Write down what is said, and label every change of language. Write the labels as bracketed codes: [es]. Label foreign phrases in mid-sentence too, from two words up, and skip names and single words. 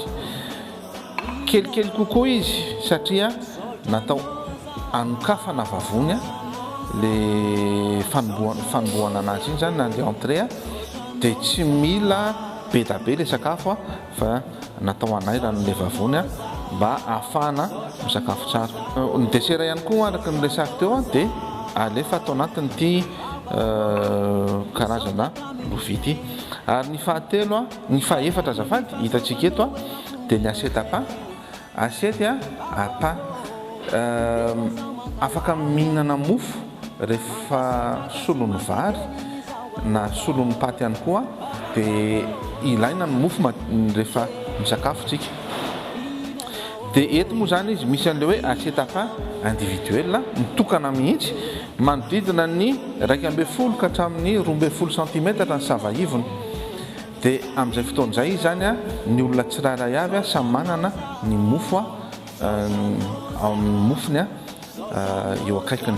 [mg] Kelikely kokoa izy satria natao anokafana vavony a le fanombohana anazy iny zany na le entrée a, dia tsy mila be da be le sakafo a, fa natao anairana le vavony a mba ahafahana misakafo tsara. Ny dessert ihany koa araka ny resako teo a dia alefa atao anatin'ity karazana lovia ity. Ary ny fahatelo a, ny fahaefatra azafady hitantsika eto a, dia ny [fr] assiette à pain. Assiette à pain [mg] afaka mihinana mofo rehefa solon'ny vary na solon'ny paty ihany koa, dia ilaina ny mofo rehefa misakafo tsika. Dia eto moa zany izy misy an'le hoe [fr] assiette à pain individuel [mg] mitokana mihitsy, manodidina ny 12 ka hatramin'ny 12 centimetatra ny savaivony. Dia amin'izay fotoan'izay izy zany a, ny olona tsirairay avy a samy manana ny mofo amin'ny mofony eo akaikiny.